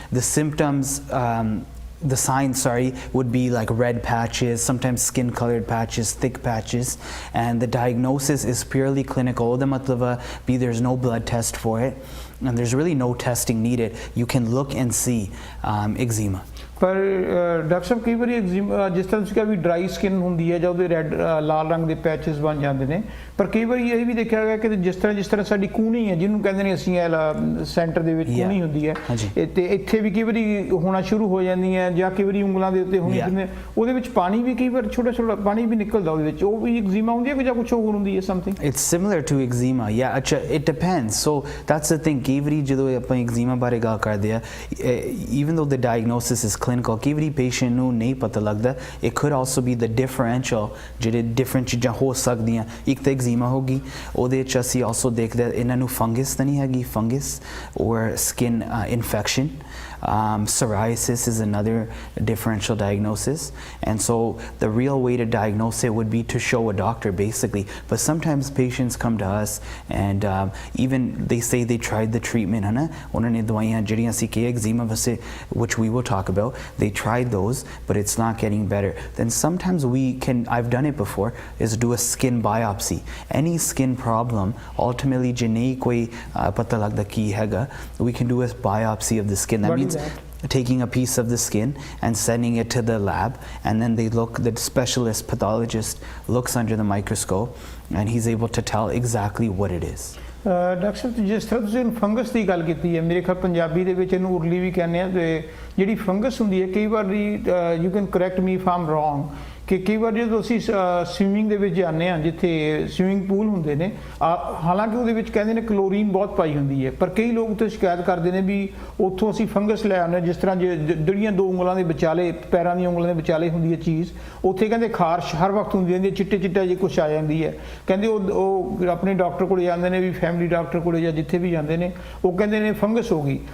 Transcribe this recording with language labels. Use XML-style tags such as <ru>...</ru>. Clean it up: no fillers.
<en>The symptoms, the signs, would be like red patches, sometimes skin colored patches, thick patches, and the diagnosis is purely clinical. The matlab be there's no blood test for it, and there's really no testing needed. You can look and see eczema.</en> <pa>ਪਰ doctor ਸਾਹਿਬ ਕਈ ਵਾਰੀ eczema ਜਿਸ ਤਰ੍ਹਾਂ ਤੁਸੀਂ ਕਿਹਾ ਵੀ dry skin ਹੁੰਦੀ ਹੈ ਜਾਂ ਉਹਦੇ ਰੈੱਡ ਲਾਲ ਰੰਗ ਦੇ ਪੈਚਸ ਬਣ ਜਾਂਦੇ ਨੇ, ਪਰ ਕਈ ਵਾਰੀ ਇਹ ਵੀ ਦੇਖਿਆ ਗਿਆ ਕਿ ਜਿਸ ਤਰ੍ਹਾਂ ਸਾਡੀ ਕੂਹਣੀ ਹੈ ਜਿਹਨੂੰ ਕਹਿੰਦੇ ਨੇ ਅਸੀਂ ਸੈਂਟਰ ਦੇ ਵਿੱਚ ਕੂਹਣੀ ਹੁੰਦੀ ਹੈ, ਤੇ ਇੱਥੇ ਵੀ ਕਈ ਵਾਰੀ ਹੋਣਾ ਸ਼ੁਰੂ ਹੋ ਜਾਂਦੀ ਹੈ ਜਾਂ ਕਈ ਵਾਰੀ ਉਂਗਲਾਂ ਦੇ ਉੱਤੇ ਹੋਣੀ ਜਿਵੇਂ ਉਹਦੇ ਵਿੱਚ ਪਾਣੀ ਵੀ ਕਈ ਵਾਰ ਛੋਟਾ ਛੋਟਾ ਪਾਣੀ ਵੀ ਨਿਕਲਦਾ ਉਹਦੇ ਵਿੱਚ, ਉਹ ਵੀ ਐਗਜ਼ੀਮਾ ਹੁੰਦੀ ਹੈ ਜਾਂ ਕੁਝ ਹੋਰ ਹੁੰਦੀ ਹੈ something?</pa> <en>It's similar to eczema, yeah. ਅੱਛਾ, it depends. So that's the thing.</en> <pa>ਕਈ ਵਾਰੀ ਜਦੋਂ ਆਪਾਂ ਐਗਜ਼ੀਮਾ ਬਾਰੇ ਗੱਲ ਕਰਦੇ ਆ,</pa> <en>even though the diagnosis is clinical,</en> <pa>ਕਈ ਵਾਰੀ patient ਨੂੰ ਨਹੀਂ ਪਤਾ ਲੱਗਦਾ.</pa> <en>It could also be the differential,</en> <pa>ਜਿਹੜੇ different ਚੀਜ਼ਾਂ ਹੋ ਸਕਦੀਆਂ. ਇੱਕ ਤਾਂ ਐਗਜ਼ੀਮਾ ਹੋ ਗਈ, ਉਹਦੇ 'ਚ ਅਸੀਂ also ਦੇਖਦੇ ਇਹਨਾਂ ਨੂੰ ਫੰਗਸ ਤਾਂ ਨਹੀਂ ਹੈਗੀ, fungus</pa> <en>or skin infection. Psoriasis is another differential diagnosis, and so the real way to diagnose it would be to show a doctor basically. But sometimes patients come to us and even they say they tried the treatment,</en> <hi>है ना, उन्होंने दवाइयाँ जड़ियाँ सी के eczema वैसे,</hi> <en>which we will talk about, they tried those but it's not getting better. Then sometimes we can, I've done it before, is do a skin biopsy. Any skin problem ultimately</en> <hi>जिन्हें कोई पता लगता की हैगा,</hi> <en>we can do a biopsy of the skin. That means taking a piece of the skin and sending it to the lab, and then the specialist pathologist looks under the microscope and he's able to tell exactly what it is.</en> <pa>Doctor ਸਾਹਿਬ ਜਿਸ ਤਰ੍ਹਾਂ ਤੁਸੀਂ fungus ਦੀ ਗੱਲ ਕੀਤੀ ਹੈ, ਮੇਰੇ ਖਿਆਲ ਪੰਜਾਬੀ ਦੇ ਵਿੱਚ ਇਹਨੂੰ ਉਰਲੀ ਵੀ ਕਹਿੰਦੇ ਆ, ਤੇ ਜਿਹੜੀ ਫੰਗਸ ਹੁੰਦੀ ਹੈ ਕਈ ਵਾਰੀ</pa> <en>you can correct me if am wrong,</en> <pa>ਕਿ ਕਈ ਵਾਰ ਜਦੋਂ ਅਸੀਂ ਸਵਿਮਿੰਗ ਦੇ ਵਿੱਚ ਜਾਂਦੇ ਹਾਂ ਜਿੱਥੇ ਸਵਿਮਿੰਗ ਪੂਲ ਹੁੰਦੇ ਨੇ, ਹਾਲਾਂਕਿ ਉਹਦੇ ਵਿੱਚ ਕਹਿੰਦੇ ਨੇ ਕਲੋਰੀਨ ਬਹੁਤ ਪਾਈ ਹੁੰਦੀ ਹੈ, ਪਰ ਕਈ ਲੋਕ ਉੱਥੇ ਸ਼ਿਕਾਇਤ ਕਰਦੇ ਨੇ ਵੀ ਉੱਥੋਂ ਅਸੀਂ ਫੰਗਸ ਲੈ ਆਉਂਦੇ, ਜਿਸ ਤਰ੍ਹਾਂ ਜਿਹੜੀਆਂ ਦੋ ਉਂਗਲਾਂ ਦੇ ਵਿਚਾਲੇ, ਪੈਰਾਂ ਦੀਆਂ ਉਂਗਲਾਂ ਦੇ ਵਿਚਾਲੇ ਹੁੰਦੀ ਹੈ ਚੀਜ਼, ਉੱਥੇ ਕਹਿੰਦੇ ਖਾਰਸ਼ ਹਰ ਵਕਤ ਹੁੰਦੀ ਰਹਿੰਦੀ ਹੈ, ਚਿੱਟਾ ਜੇ ਕੁਛ ਆ ਜਾਂਦੀ ਹੈ, ਕਹਿੰਦੇ ਉਹ ਆਪਣੇ ਡਾਕਟਰ ਕੋਲ ਜਾਂਦੇ ਨੇ, ਵੀ ਫੈਮਿਲੀ ਡਾਕਟਰ ਕੋਲ ਜਾਂ ਜਿੱਥੇ ਵੀ ਜਾਂਦੇ ਨੇ, ਉਹ ਕਹਿੰਦੇ ਨੇ ਫੰਗਸ ਹੋ ਗਈ।</pa>